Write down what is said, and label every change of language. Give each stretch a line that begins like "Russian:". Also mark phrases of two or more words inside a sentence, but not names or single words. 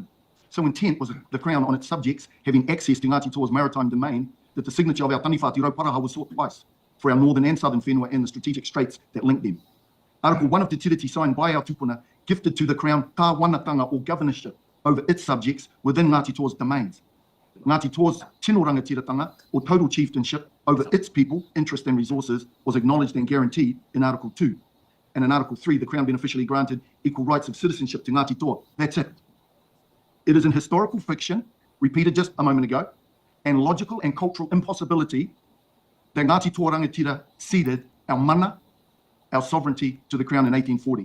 English: So intent was the Crown on its subjects having access to Ngāti Toa's maritime domain that the signature of our Taniwhāti Rauparaha was sought twice for our northern and southern whenua and the strategic straits that linked them. Article 1 of the treaty signed by our tupuna gifted to the Crown kāwanatanga or governorship over its subjects within Ngāti Toa's domains. Ngāti Toa's
Māori: tino rangatiratanga
English: or total chieftainship over its people, interest and resources was acknowledged and guaranteed in Article 2. And in Article 3, the Crown beneficially granted equal rights of citizenship to Ngāti Toa. That's it. It is an historical fiction, repeated just a moment ago, and logical and cultural impossibility that Ngāti Toa Rangatira ceded our mana, our sovereignty to the Crown in 1840.